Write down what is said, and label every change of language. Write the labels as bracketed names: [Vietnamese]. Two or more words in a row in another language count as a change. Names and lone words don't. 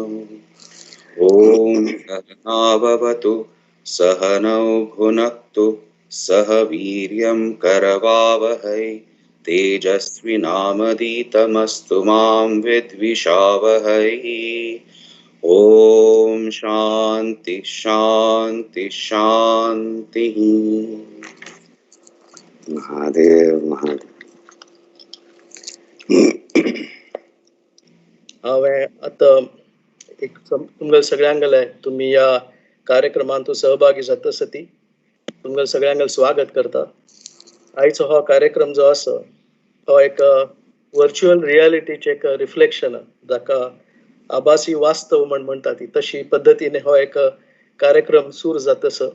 [Sanskrit] ओम सहनाववतु सहनौ भुनक्तु सह वीर्यं करवावहै तेजस्विनामधीतमस्तु मां विद्विषावहै. ओम शांति शांति शांति. महादेव महादेव. [Konkani] हांवें आतां एक तुमगेल सगळ्यांगेले तुम्ही या कार्यक्रमांत सहभागी जातसती तुमगेल सगळ्यांगेल स्वागत करता. आयचो हो कार्यक्रम जो आसा हो एक [English] virtual realityche [Konkani] एक रिफ्लेक्शन, जाका आभासी वास्तव म्हणटा ती तशी पद्धतीने हो एक कार्यक्रम सुरू जातस.